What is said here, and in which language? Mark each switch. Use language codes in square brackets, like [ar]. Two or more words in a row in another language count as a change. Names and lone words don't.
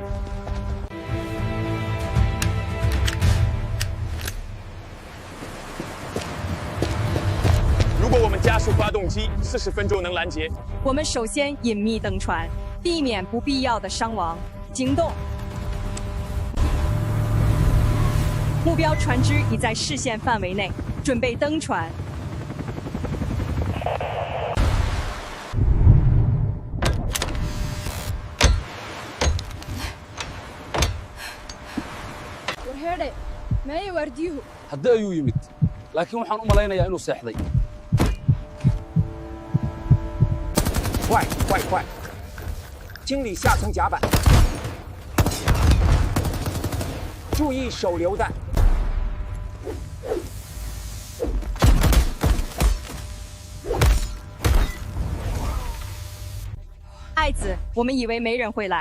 [zh] 如果我们加速发动机，40分钟能拦截。我们首先隐秘登船，避免不必要的伤亡。行动。目标船只已在视线范围内，准备登船。 [so] haddi ayuu yimid laakiin waxaan u malaynayaa inuu seexday [zh] 快快快！清理下层甲板，注意手榴弹。爱子，我们以为没人会来。